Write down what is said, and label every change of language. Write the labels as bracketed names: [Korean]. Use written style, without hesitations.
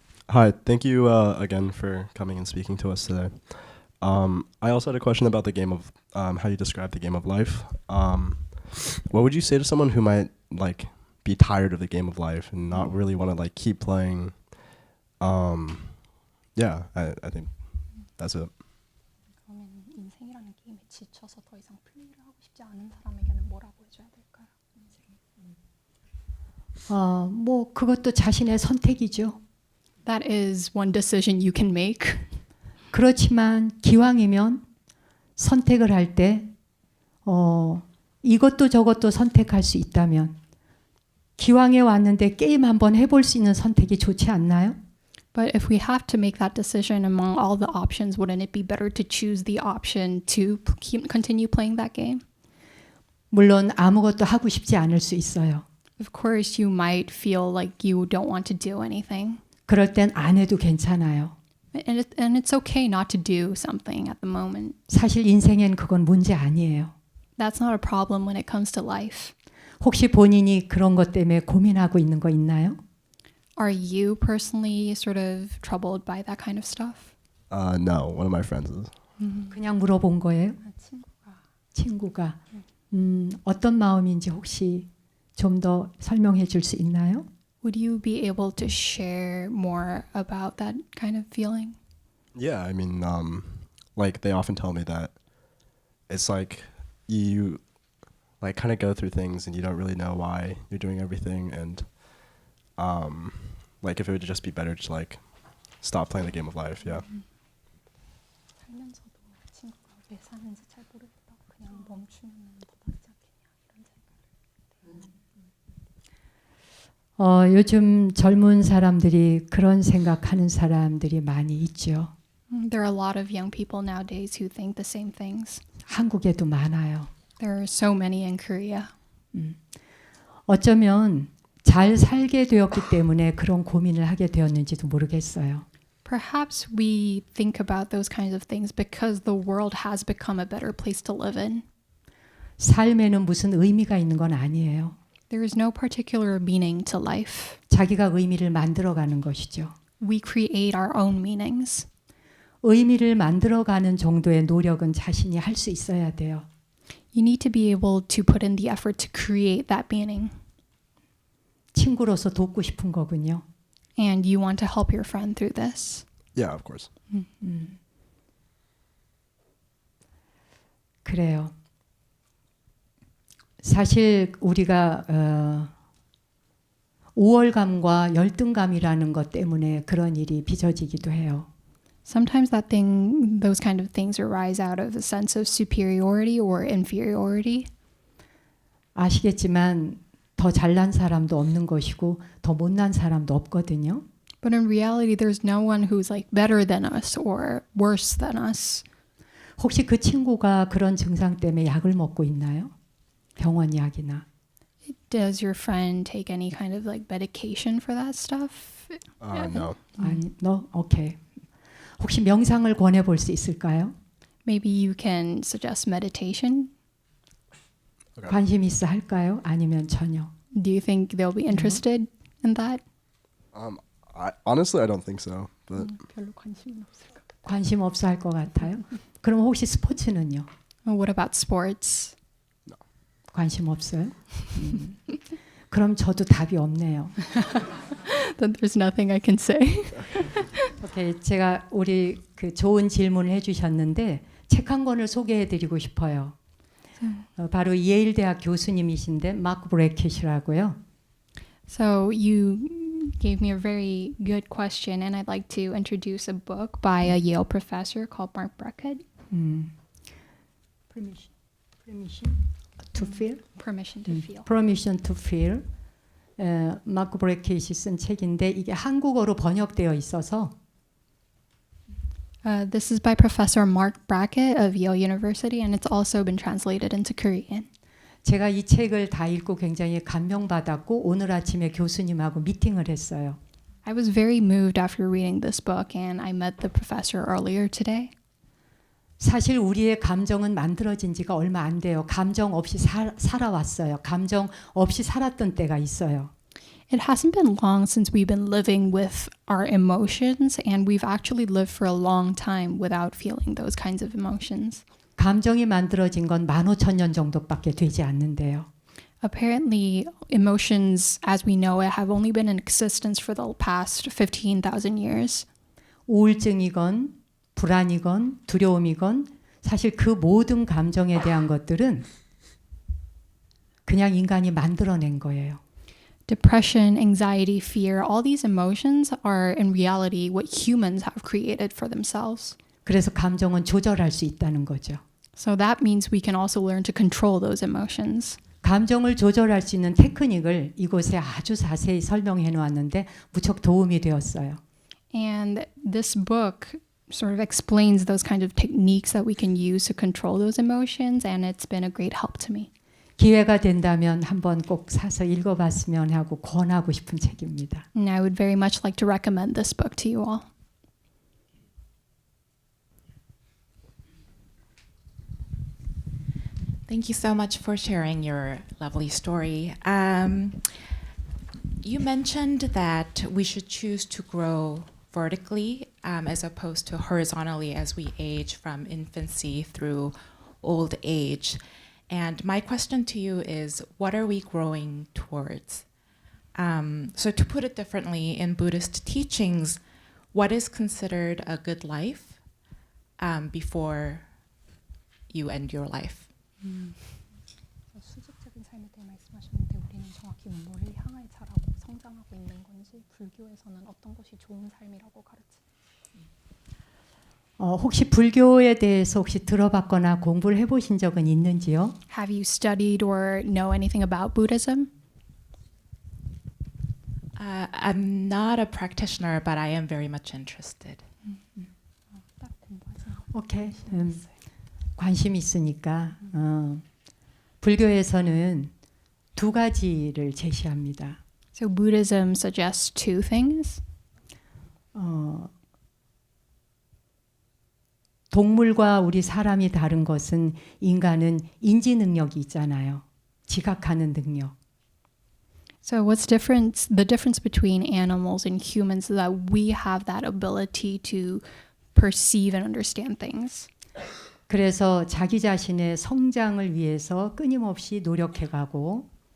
[English] Hi, thank you again for coming and speaking to us today. I also had a question about the game of how you describe the game of life. What would you say to someone who might like be tired of the game of life and not really want to like keep playing? Yeah, I think that's it. [Korean] 그러면 인생이라는 게임에 지쳐서 더 이상 플레이를 하고 싶지 않은 사람에게는 뭐라고 해줘야 될까요? 뭐 그것도 자신의 선택이죠. [English] That is one decision you can make. [Korean] 그렇지만 기왕이면 선택을 할 때 이것도 저것도 선택할 수 있다면 기왕에 왔는데 게임 한번 해볼 수 있는 선택이 좋지 않나요? [English] But if we have to make that decision among all the options, wouldn't it be better to choose the option to continue playing that game? [Korean] 물론 아무것도 하고 싶지 않을 수 있어요. [English] Of course, you might feel like you don't want to do anything. [Korean] 그럴 땐 안 해도 괜찮아요. [English] And it's okay not to do something at the moment. [Korean] 사실 인생엔 그건 문제 아니에요. [English] That's not a problem when it comes to life. [Korean] 혹시 본인이 그런 것 때문에 고민하고 있는 거 있나요? [English] Are you personally sort of troubled by that kind of stuff? No, one of my friends is. [Korean] 그냥 물어본 거예요? 친구가. 어떤 마음인지 혹시 좀 더 설명해 줄 수 있나요? [English] Would you be able to share more about that kind of feeling? Yeah, I mean, like they often tell me that it's like you like kind of go through things and you don't really know why you're doing everything, and like if it would just be better to like stop playing the game of life. Yeah. [Korean] 살면서도 친구가 왜 사는지 잘 모르겠다. 그냥 멈추면 더 낫지 않겠냐 이런 생각. 요즘 젊은 사람들이 그런 생각하는 사람들이 많이 있죠. [English] There are a lot of young people nowadays who think the same things. [Korean] 한국에도 많아요. [English] There are so many in Korea. [Korean] 어쩌면 잘 살게 되었기 때문에 그런 고민을 하게 되었는지도 모르겠어요. [English] Perhaps we think about those kinds of things because the world has become a better place to live in. [Korean] 삶에는 무슨 의미가 있는 건 아니에요. [English] There is no particular meaning to life. [Korean] 자기가 의미를 만들어가는 것이죠. [English] We create our own meanings. [Korean] 의미를 만들어가는 정도의 노력은 자신이 할 수 있어야 돼요. [English] You need to be able to put in the effort to create that meaning. [Korean] 친구로서 돕고 싶은 거군요. [English] And you want to help your friend through this. Yeah, of course. [Korean] 그래요. 사실 우리가 우월감과 열등감이라는 것 때문에 그런 일이 빚어지기도 해요. [English] Sometimes those kind of things arise out of a sense of superiority or inferiority. [Korean] 아시겠지만 더 잘난 사람도 없는 것이고 더 못난 사람도 없거든요. [English] But in reality, there's no one who's like better than us or worse than us. [Korean] 혹시 그 친구가 그런 증상 때문에 약을 먹고 있나요? 병원 약이나. [English] Does your friend take any kind of like medication for that stuff? No. [Korean] 아니, no? 오케이. 혹시 명상을 권해 볼 수 있을까요? [English] Maybe you can suggest meditation. [Korean] 관심 있어 할까요? 아니면 전혀? [English] Do you think they'll be interested in that? Honestly, I don't think so. But [Korean] 별로 관심 없을까? 관심 없어 할 것 같아요. 그럼 혹시 스포츠는요? [English] What about sports? [Korean] 관심 없어요? 그럼 저도 답이 없네요. [English] Then there's nothing I can say. [Korean] 오케이, 제가 우리 그 좋은 질문을 해주셨는데 책 한 권을 소개해드리고 싶어요. 바로 예일 대학 교수님이신데 마크 브래킷이라고요. [English] So you gave me a very good question, and I'd like to introduce a book by a Yale professor called Mark Brackett. Permission to feel. Permission to feel. Permission to feel. [Korean] 마크 브래킷이 쓴 책인데 이게 한국어로 번역되어 있어서. [English] This is by Professor Mark Brackett of Yale University, and it's also been translated into Korean. [Korean] 제가 이 책을 다 읽고 굉장히 감명받았고 오늘 아침에 교수님하고 미팅을 했어요. [English] I was very moved after reading this book, and I met the professor earlier today. [Korean] 사실 우리의 감정은 만들어진 지가 얼마 안 돼요. 감정 없이 살아왔어요. 감정 없이 살았던 때가 있어요. [English] It hasn't been long since we've been living with our emotions, and we've actually lived for a long time without feeling those kinds of emotions. [Korean] 감정이 만들어진 건 15,000년 정도밖에 되지 않는데요. [English] Apparently, emotions, as we know it, have only been in existence for the past 15,000 years. [Korean] 우울증이건 불안이건 두려움이건 사실 그 모든 감정에 대한 것들은 그냥 인간이 만들어낸 거예요. [English] Depression, anxiety, fear, all these emotions are in reality what humans have created for themselves. [Korean] 그래서 감정은 조절할 수 있다는 거죠. [English] So that means we can also learn to control those emotions. [Korean] 감정을 조절할 수 있는 테크닉을 이곳에 아주 자세히 설명해 놓았는데 무척 도움이 되었어요. [English] And this book sort of explains those kind of techniques that we can use to control those emotions, and it's been a great help to me. [Korean] 기회가 된다면 한번 꼭 사서 읽어봤으면 하고 권하고 싶은 책입니다. [English] And I would very much like to recommend this book to you all. Thank you so much for sharing your lovely story. You mentioned that we should choose to grow vertically as opposed to horizontally as we age from infancy through old age. And my question to you is, what are we growing towards? So to put it differently, in Buddhist teachings, what is considered a good life before you end your life? [Korean] 수직적인 삶에 대해 말씀하셨는데 우리는 정확히 뭘 향해 자라고 성장하고 있는 건지 불교에서는 어떤 것이 좋은 삶이라고 가르치나요? 혹시 불교에 대해서 혹시 들어봤거나 공부를 해보신 적은 있는지요? [English] Have you studied or know anything about Buddhism? I'm not a practitioner, but I am very much interested. [Korean] 오케이. 관심 있으니까 불교에서는 두 가지를 제시합니다. [English] So Buddhism suggests two things. [Korean] 동물과 우리 사람이 다른 것은 인간은 인지 능력이 있잖아요. 지각하는 능력. [English] So what's different? The difference between animals and humans is that we have that ability to perceive and understand things. [Korean] 그래서 자기 자신의 성장을 위해서 끊임없이 노력해가고